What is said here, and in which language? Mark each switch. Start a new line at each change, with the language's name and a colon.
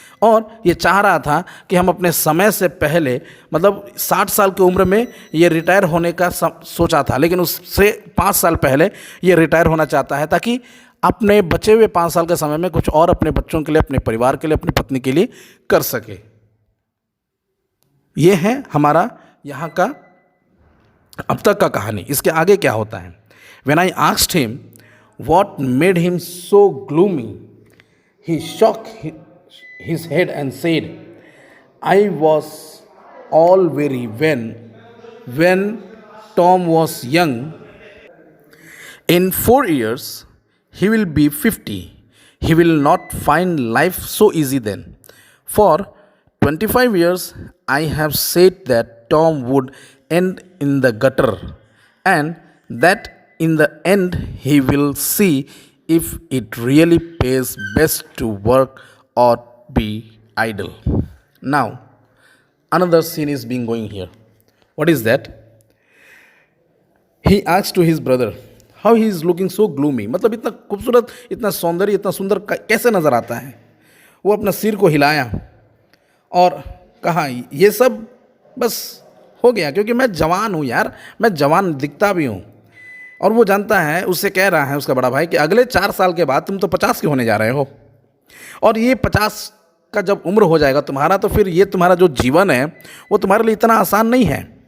Hindi: और ये चाह रहा था कि हम अपने समय से पहले, मतलब 60 साल की उम्र में ये रिटायर होने का सोचा था, लेकिन उससे 5 साल पहले ये रिटायर होना चाहता है, ताकि अपने बचे हुए 5 साल के समय में कुछ और अपने बच्चों के लिए, अपने परिवार के लिए, अपनी पत्नी के लिए कर सके। ये है हमारा यहाँ का अब तक का कहानी, इसके आगे क्या होता है.
English: When I asked him what made him so gloomy, he shook his head and said, I was all weary when Tom was young. In 4 years, he will be 50. He will not find life so easy then. For 25 years, I have said that Tom would end in the gutter and that in the end he will see if it really pays best to work or be idle. Now, another scene is being going here. What is that? He asked to his brother, how he is looking so gloomy.
Hindi: मतलब इतना खूबसूरत, इतना सौंदर्य, इतना सुंदर कैसे नज़र आता है. वो अपना सिर को हिलाया और कहा, ये सब बस हो गया क्योंकि मैं जवान हूँ यार, मैं जवान दिखता भी हूँ. और वो जानता है, उससे कह रहा है उसका बड़ा भाई कि अगले 4 साल के बाद तुम तो 50 के होने जा रहे हो, और ये 50 का जब उम्र हो जाएगा तुम्हारा, तो फिर ये तुम्हारा जो जीवन है वो तुम्हारे लिए इतना आसान नहीं है.